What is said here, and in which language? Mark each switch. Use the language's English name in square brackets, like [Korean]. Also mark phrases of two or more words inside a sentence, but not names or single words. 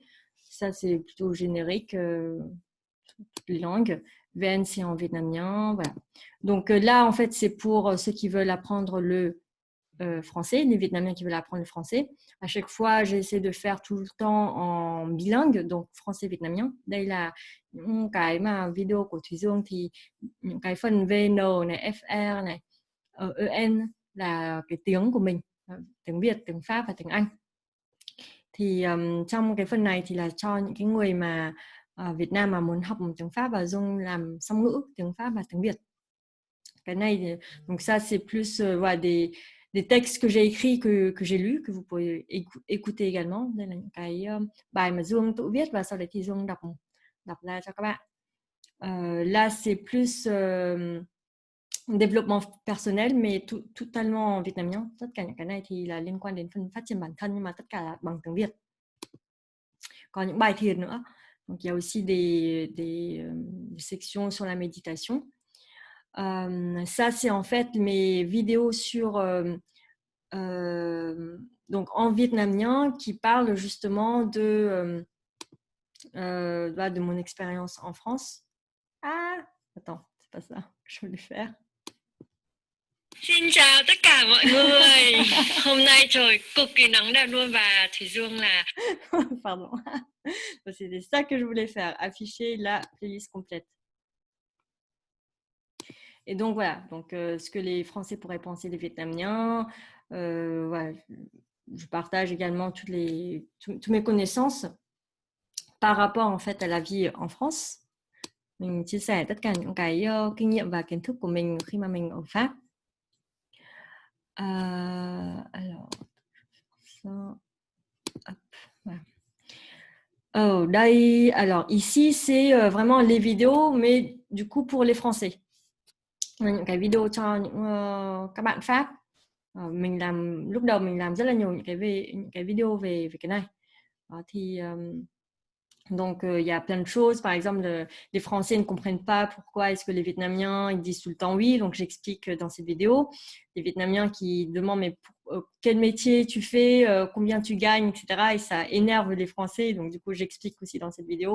[French] Ça, c'est plutôt générique, toutes les langues. VN, c'est en vietnamien. Voilà. Donc là, en fait, c'est pour ceux qui veulent apprendre le français, les Vietnamiens qui veulent apprendre le français. À chaque fois, j'essaie de faire tout le temps en bilingue, donc français-vietnamien. [Vietnamese] Đây là những cái mà video của Thùy Dương thì những cái phần VN này, FR này, EN là cái tiếng của mình, tiếng Việt, tiếng Pháp và tiếng Anh. Thì trong cái phần này thì là cho những cái người mà Việt Nam mà muốn học tiếng Pháp và Dương làm song ngữ tiếng Pháp và tiếng Việt. Cái này thì, [French] donc ça c'est plus voilà, des textes que j'ai écrits, que j'ai lus, que vous pouvez écouter également. [Vietnamese] Đây là những cái bài mà Dương tự viết và sau đấy thì Dương đọc ra cho các bạn. [French] Là c'est plus développement personnel mais totalement en vietnamien. [Vietnamese] Tất cả những cái này thì là liên quan đến phần phát triển bản thân nhưng mà tất cả là bằng tiếng Việt. Còn những bài thiền nữa. [French] Donc il y a aussi des sections sur la méditation. Ça, c'est en fait mes vidéos sur donc en vietnamien qui parlent justement de mon expérience en France. Ah, attends, c'est pas ça que je voulais faire. [Vietnamese] Xin chào tất cả mọi người. Hôm nay trời cực kỳ nắng đẹp luôn và Thủy Dương là pardon. [French] C'était ça que je voulais faire, afficher la playlist complète. Et donc voilà, donc ce que les Français pourraient penser des Vietnamiens, voilà, je partage également toutes mes connaissances par rapport en fait à la vie en France. [Vietnamese] Mình chia sẻ tất cả những cái kinh nghiệm và kiến thức của mình khi mà mình ở Pháp. [French] Alors, ça, hop, voilà. [Vietnamese] Ở đây, [French] alors ici c'est vraiment les vidéos, mais du coup pour les Français. [Vietnamese] Những cái video cho những các bạn Pháp. Mình làm lúc đầu mình làm rất là nhiều những cái video về cái này. Đó, thì [French] Donc, il y a plein de choses. Par exemple, les Français ne comprennent pas pourquoi est-ce que les Vietnamiens ils disent tout le temps oui. Donc, j'explique dans cette vidéo. Les Vietnamiens qui demandent mais quel métier tu fais, combien tu gagnes, etc. Et ça énerve les Français. Donc, du coup, j'explique aussi dans cette vidéo.